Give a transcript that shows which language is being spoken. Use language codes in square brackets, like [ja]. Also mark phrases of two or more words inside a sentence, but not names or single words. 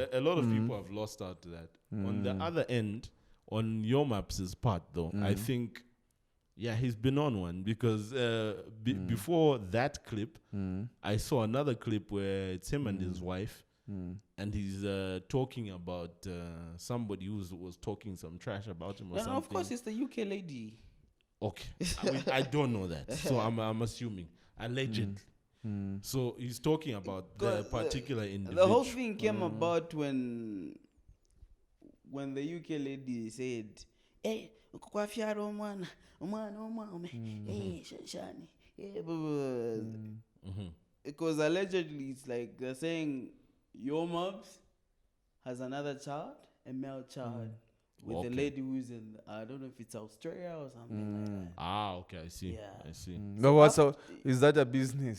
[en] A lot of people have lost out to that. On the other end, on your Maps' part, though, I think, he's been on one, because before that clip, I saw another clip where it's him and his wife, and he's talking about somebody who was talking some trash about him or something. No, of course, it's the UK lady. Okay. I don't know that, so I'm assuming. Allegedly. So he's talking about the particular individual. The whole thing came about when when the UK lady said, [bem] "Hey, kwafiaro mwana, hey, shani, [en] hey, because allegedly it's like they're saying your mobs has another child, a male child, with a lady who's in, I don't know if it's Australia or something like that. Ah, okay, I see. Yeah. I see. No, so is that a business?